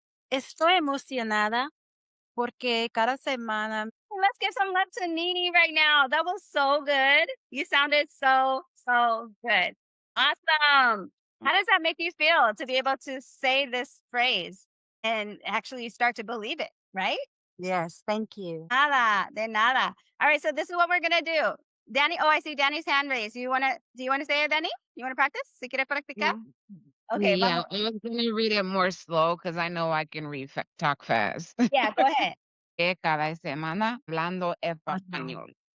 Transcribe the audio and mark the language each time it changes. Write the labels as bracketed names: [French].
[Spanish] Estoy emocionada porque cada semana [English] Let's give some love to Nini right now. That was so good. You sounded so good. Awesome. How does that make you feel to be able to say this phrase and actually start to believe it, right? Yes, thank you. [Spanish] Nada, de nada. [English] All right, so this is what we're gonna do. Danny, oh, I see Danny's hand raised. Do you wanna say it, Danny? You wanna practice? [Spanish] ¿Si quieres practicar? [English] Okay, Yeah, [Spanish] vamos. [English] I was gonna read it more slow because I know I can talk fast. Yeah, go ahead. [Spanish] Que cada semana hablando español.